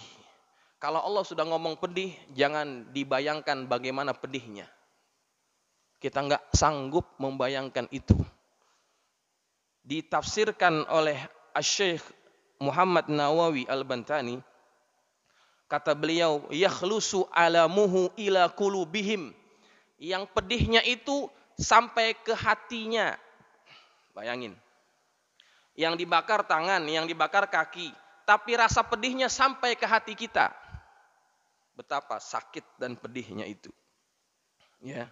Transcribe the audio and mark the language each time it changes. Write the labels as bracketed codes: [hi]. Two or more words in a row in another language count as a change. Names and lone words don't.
[id] Kalau Allah sudah ngomong pedih, jangan dibayangkan bagaimana pedihnya. Kita nggak sanggup membayangkan itu. Ditafsirkan oleh Syekh Muhammad Nawawi Al-Bantani, kata beliau, [ar] yakhlusu alamuhu ila qulubihim. [id] Yang pedihnya itu sampai ke hatinya. Bayangin. Yang dibakar tangan, yang dibakar kaki, tapi rasa pedihnya sampai ke hati kita. Betapa sakit dan pedihnya itu. Ya.